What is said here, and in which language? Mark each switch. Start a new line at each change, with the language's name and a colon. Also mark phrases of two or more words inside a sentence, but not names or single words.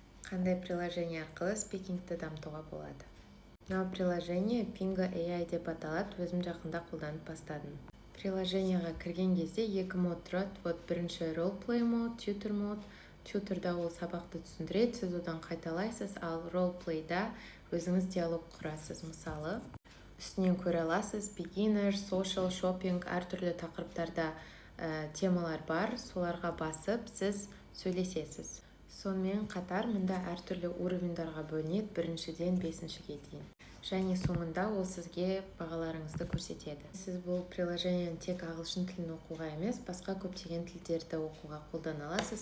Kazakh: Қандай приложение арқылы спикингті дамытуға болады? Мынау приложение Pingo AI деп аталады, өзім жақында қолданып бастадым. Приложенияға кірген кезде екі мод тұрады. Бірінші roleplay мод, tutor мод. Tutorда ол сабақты түсіндіреді, сіз одан қайталайсыз, ал roleplayда өзіңіз диалог құрасыз. Мысалы, үстінен көре аласыз,
English: beginner, social, shopping,
Kazakh: әртүрлі тақырыптарда темалар бар, соларға басып сіз сөйлесесіз. Сонымен қатар мұнда әртүрлі уровендарға бөлінеді, біріншіден 5-ге дейін. Және соңында ол сізге бағаларыңызды көрсетеді. Сіз бұл приложениені тек ағылшын тілін оқуға емес, басқа көптеген тілдерді оқуға қолдана аласыз.